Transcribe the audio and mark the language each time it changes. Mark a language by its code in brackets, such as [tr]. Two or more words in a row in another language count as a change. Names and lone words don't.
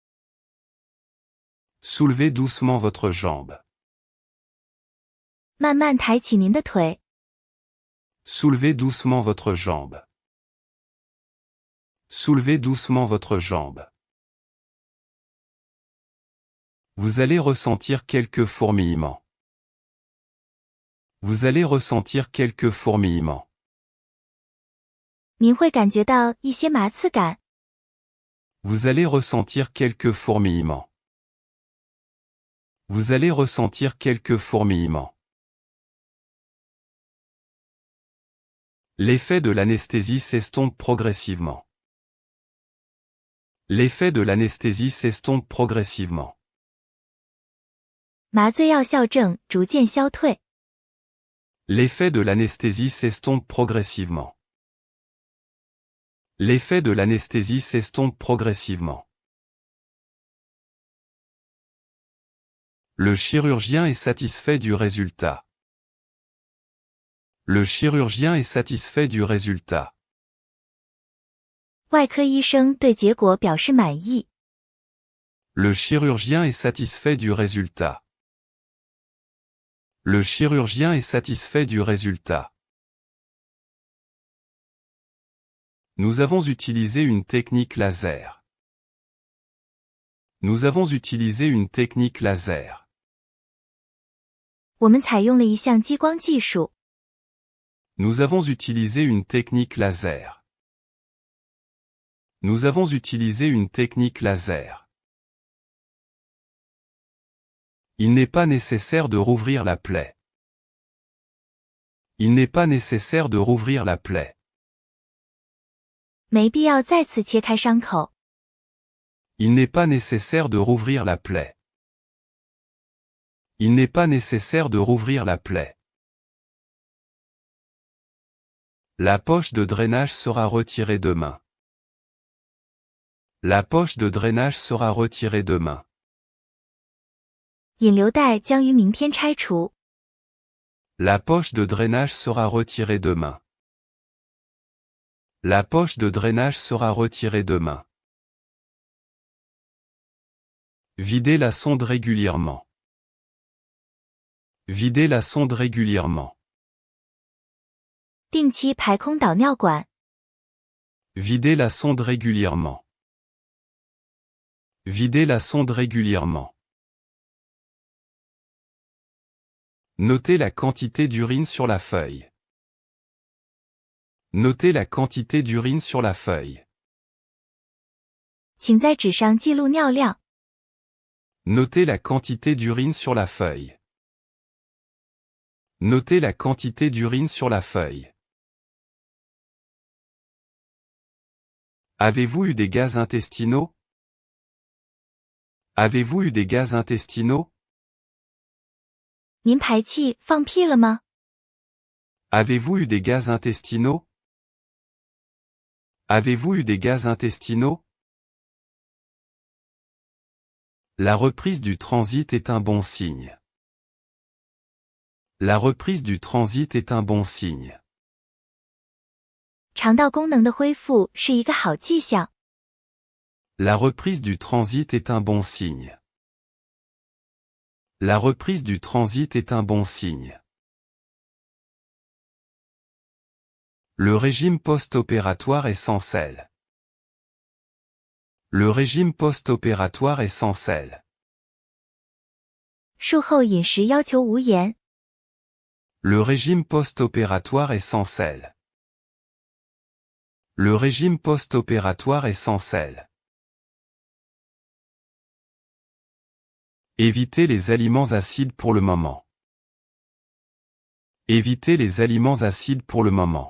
[fr] Soulevez doucement votre jambe. [zh] 慢慢抬起您的腿。 [fr] Soulevez doucement votre jambe. Soulevez doucement votre jambe. Vous allez ressentir quelques fourmillements. Vous allez ressentir quelques fourmillements. [zh] 您会感觉到一些麻刺感。 [fr] Vous allez ressentir quelques fourmillements. Vous allez ressentir quelques fourmillements. L'effet de l'anesthésie s'estompe progressivement. L'effet de l'anesthésie s'estompe progressivement. [zh] 麻醉药效症逐渐消退。 [fr] L'effet de l'anesthésie s'estompe progressivement. L'effet de l'anesthésie s'estompe progressivement. Le chirurgien est satisfait du résultat. Le chirurgien est satisfait du résultat. [zh] 外科医生对结果表示满意。 [fr] Le chirurgien est satisfait du résultat. Le chirurgien est satisfait du résultat. Nous avons utilisé une technique laser. Nous avons utilisé une technique laser. [zh] 我们采用了一项激光技术。 [fr] Nous avons utilisé une technique laser. Nous avons utilisé une technique laser. Il n'est pas nécessaire de rouvrir la plaie. Il n'est pas nécessaire de rouvrir la plaie. [zh] 没必要再次切开伤口。 [fr] Il n'est pas nécessaire de rouvrir la plaie. Il n'est pas nécessaire de rouvrir la plaie. La poche de drainage sera retirée demain. La poche de drainage sera retirée demain. [zh] 引流袋将于明天拆除。 [fr] La poche de drainage sera retirée demain. La poche de drainage sera retirée demain. Videz la sonde régulièrement. Videz la sonde régulièrement. [zh] 定期排空导尿管。 [fr] Videz la sonde régulièrement. Videz la sonde régulièrement. Notez la quantité d'urine sur la feuille. Notez la quantité d'urine sur la feuille. [zh] 请在纸上记录尿量。 [fr] Notez la quantité d'urine sur la feuille. Notez la quantité d'urine sur la feuille. Avez-vous eu des gaz intestinaux? Avez-vous eu des gaz intestinaux? [zh] 您排气放屁了吗？ [fr] Avez-vous eu des gaz intestinaux? Avez-vous eu des gaz intestinaux? La reprise du transit est un bon signe. La reprise du transit est un bon signe. [zh] 肠道功能的恢复是一个好迹象。 [fr] La reprise du transit est un bon signe. La reprise du transit est un bon signe. Le régime post-opératoire est sans sel. Le régime post-opératoire est sans sel. [zh] 术后饮食要求无盐。 [fr] Le régime post-opératoire est sans sel. Le régime post-opératoire est sans sel. Évitez les aliments acides pour le moment. Évitez les aliments acides pour le moment.